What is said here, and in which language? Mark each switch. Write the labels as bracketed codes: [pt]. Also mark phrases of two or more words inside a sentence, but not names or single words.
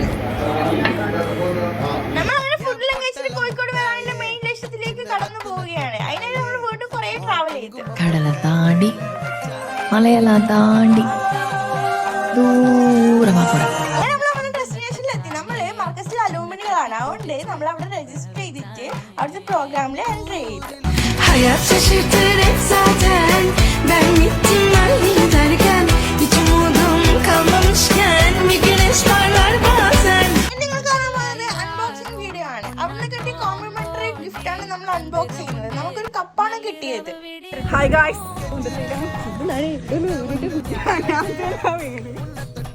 [ml] നമ്മളങ്ങനെ ഫുഡെല്ലാം കഴിച്ചിട്ട് കോഴിക്കോട് വരാനുള്ള മെയിൻ ലക്ഷ്യത്തിലേക്ക് കടന്നു പോവുകയാണ്. അതിനായി നമ്മൾ വീണ്ടും കുറെ ട്രാവൽ ചെയ്തു. കടല താണ്ടി മലയെല്ലാം താണ്ടി ദൂരമാക്കണം. ഡെസ്റ്റിനേഷനിലെത്തി. നമ്മള് മർക്കസിൽ അലൂമിനികളാണ്. അതുകൊണ്ട് നമ്മൾ അവിടെ രജിസ്റ്റർ ചെയ്തിട്ട് അവിടുത്തെ പ്രോഗ്രാമിൽ എൻട്രി ചെയ്തു. [tr] Hayat şaşırtır hep zaten. Ben gittim halini derken hiç umudum kalmamışken bir güneş parlar bazen. [ml] നിങ്ങൾ കാണാൻ പോകുന്നത് [en] unboxing video [ml] ആണ്. അവിടുന്ന് കിട്ടിയ [en] complimentary gift [ml] ആണ് നമ്മൾ അൺബോക്സ് ചെയ്യുന്നത്. നമുക്കൊരു കപ്പാണ് കിട്ടിയത്. [en] Hi guys,